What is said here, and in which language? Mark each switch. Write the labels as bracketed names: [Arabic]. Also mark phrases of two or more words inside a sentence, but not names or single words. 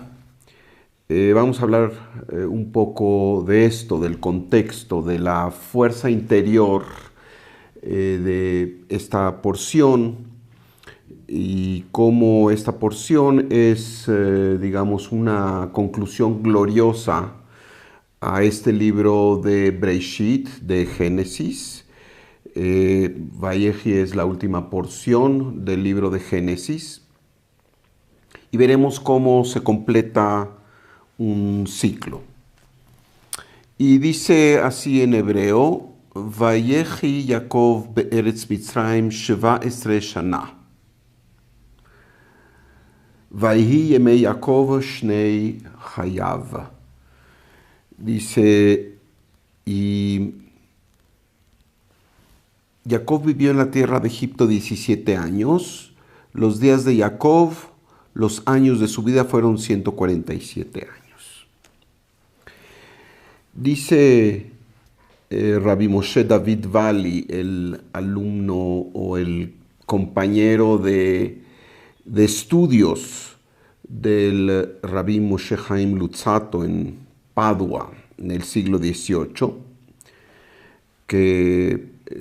[Spanish] Vamos a hablar un poco de esto, del contexto, de la fuerza interior de esta porción y cómo esta porción es, digamos, una conclusión gloriosa a este libro de Breishit, de Génesis. Vayehi es la última porción del libro de Génesis. Y veremos cómo se completa un ciclo. Y dice así en hebreo, [Hebrew] ויחי יעקב בארץ מצרים 17 שנה. ויהי ימי יעקב שני חייו. [Spanish] Dice, y Jacob vivió en la tierra de Egipto 17 años. Los días de Jacob, los años de su vida fueron 147 años. Dice Rabbi Moshe David Vali, el alumno o el compañero de estudios del Rabbi Moshe Chaim Luzzatto en Padua en el siglo XVIII, que